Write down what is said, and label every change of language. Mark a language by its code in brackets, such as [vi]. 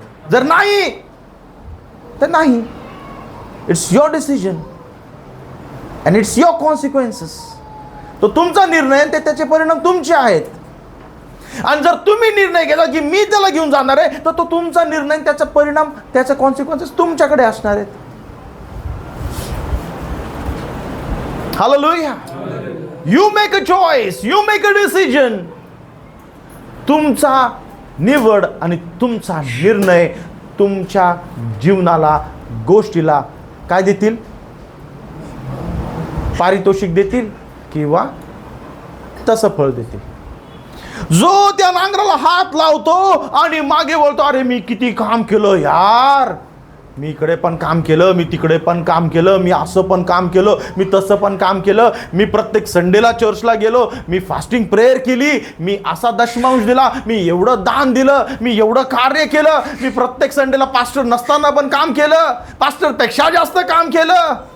[mr] जर नाही तर नाही. [en] It's your decision and it's your consequences. [mr] तो तुमचा निर्णय, ते त्याचे परिणाम तुमचे आहेत. आणि जर तुम्ही निर्णय घेतला की मी त्याला घेऊन जाणार आहे, तर तो तुमचा निर्णय, त्याचा परिणाम, त्याचे कॉन्सिक्वेन्सेस तुमच्याकडे असणार आहेत. Hallelujah. [en] You make a choice, you make a decision. [mr] तुमचा निवड आणि तुमचा निर्णय तुमच्या जीवनाला, गोष्टीला काय देतील, पारितोषिक देतील किंवा तसं फळ देतील. जो त्या नांगराला हात लावतो आणि मागे बोलतो, अरे मी किती काम केलं यार, मी इकडे पण काम केलं, मी तिकडे पण काम केलं, मी असं पण काम केलं, मी तसं पण काम केलं, मी प्रत्येक संडेला चर्चला गेलो, मी फास्टिंग प्रेयर केली, मी असा दशमांश दिला, मी एवढं दान दिलं, मी एवढं कार्य केलं, मी प्रत्येक संडेला पास्टर नसताना पण काम केलं, पास्टरपेक्षा जास्त काम केलं.